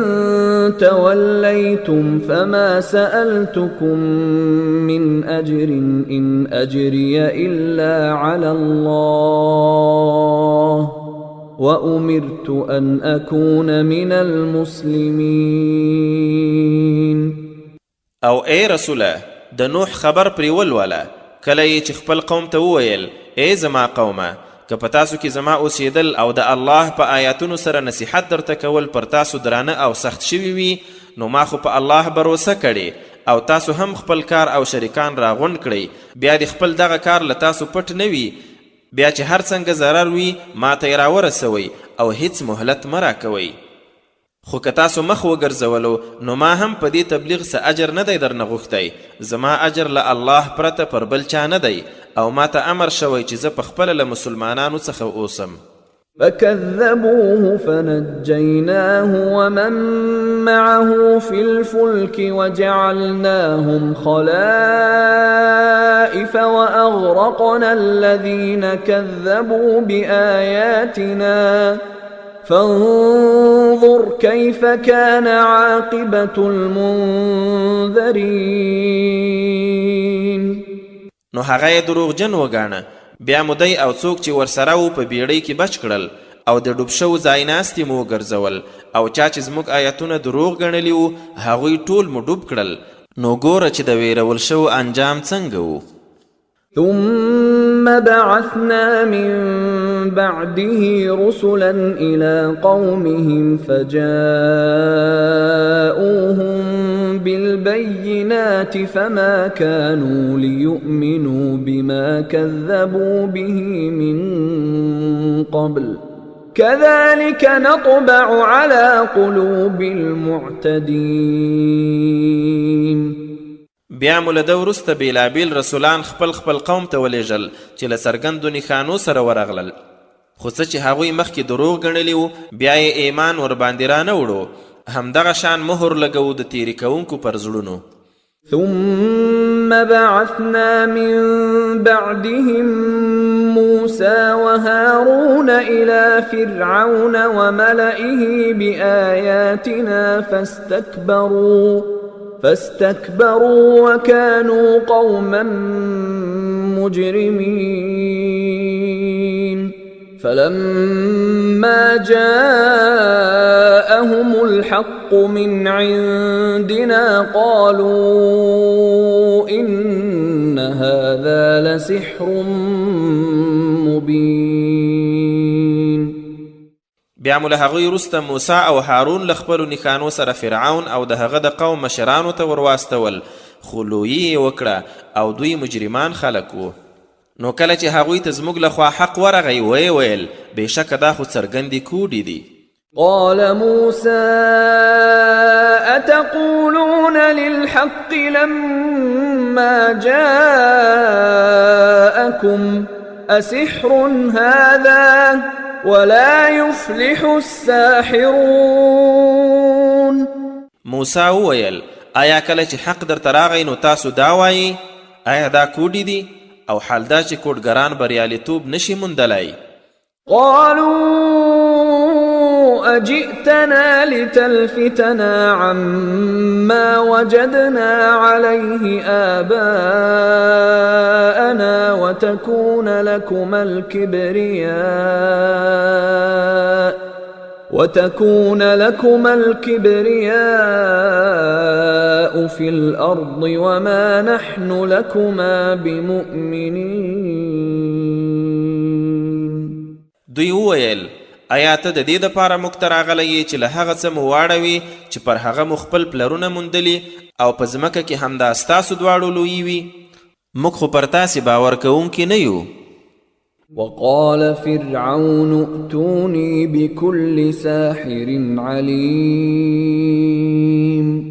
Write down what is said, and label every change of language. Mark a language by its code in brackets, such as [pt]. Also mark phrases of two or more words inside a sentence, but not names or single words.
[ar] توليتم فما سألتكم من أجر إن أجري إلا على الله وأمرت أن أكون من المسلمين. [ps] او اے رسوله د نوح خبر پرې ولوله کله یې چې خپل قوم ته وویل ای زما قومه که په تاسو کې زما اوسېدل او د الله په آیاتونو سره نصیحت درته کول پر تاسو درانه او سخت شوي وي نو ما خو په الله بروسه کړې او تاسو هم خپل کار او شریکان راغونډ کړئ، بیا د خپل دغه کار له تاسو پټ نه وي، بیا چې هر څنګه ضرر وي ما ته یې راورسوئ او هیڅ مهلت مه راکوئ. خو که تاسو مخ وګرځولو نو ما هم په دې تبلیغ څه اجر نه دی درنه غوښتی، زما اجر له الله پرته پر بل چا نه دی او ما ته امر شوی چې زه په خپله له مسلمانانو څخه اوسم. [ar] فكذبوه فنجيناه ومن معه في الفلك وجعلناهم خلائف وأغرقنا الذين كذبوا بآياتنا فانظر كيف كان عاقبة المنذرين. [ps] نو هغه یې دروغجن وګاڼه، بیا مو دی او څوک چې ورسره وو په بیړۍ کې بچ کړل او د ډوب شوو ځایناستې مو وګرځول او چا چې زموږ آیتونه دروغ ګڼلي وو هغوی ټول مو ډوب کړل. نو ګوره چې د ویرول شوو انجام څنګه وو. [ar] ثم بعثنا من بعده رسلا إلى قومهم فجاءوهم بالبينات فما كانوا ليؤمنوا بما كذبوا به من قبل كذلك نطبع على قلوب المعتدين. [ps] بیا مو له ده وروسته بېلابېل رسولان خپل قوم ته ولېږل چې له څرګندو نښانو سره ورغلل، خو څه چې هغوی مخکې دروغ ګڼلي وو بیا یې ایمان ورباندې رانه وړو، همدغه شان مهر لګوو د تېرې کوونکو پر زړونو. [ar] ثم بعثنا من بعدهم موسى وهارون إلى فرعون وملئه بآياتنا فاستكبروا وكانوا قوما مجرمين. فلما جاءهم الحق من عندنا قالوا إن هذا لسحر مبين. [ps] بیا مو له هغوی وروسته موسی او هارون له خپلو نښانو سره فرعون او د هغه د قوم مشرانو ته ورواستول، خو لویي یې وکړه او دوی مجرمان خلک وو. نو کله چې هغوی ته زموږ لخوا حق ورغی ویې ویل بېشکه دا خو څرګندې کوډې دي. [ar] قال موسى أتقولون للحق لما جاءكم أسحر هذا ولا يفلح الساحرون. [ps] موسی وویل آیا کله چې حق درته راغی نو تاسو دا وایي آیا دا کوډې دي او حال دا چې کوډګران بریالیتوب نشي موندلی. [ar] قالوا أجئتنا لتلفتنا عما وجدنا عليه آباءنا وتكون لكما الكبرياء في الأرض وما نحن لكما بمؤمنين. [ps] دوی وویل آیا ته د دې دپاره موږ ته راغلی یې چې له هغه څه مو واړوي چې پر هغه مو خپل پلرونه موندلي او په ځمکه کې همدا ستاسو دواړو لویي وي؟ موږ خو پر تاسې باور کوونکي نه یو. [ar] وقال فرعون ائتوني بكل ساحر عليم.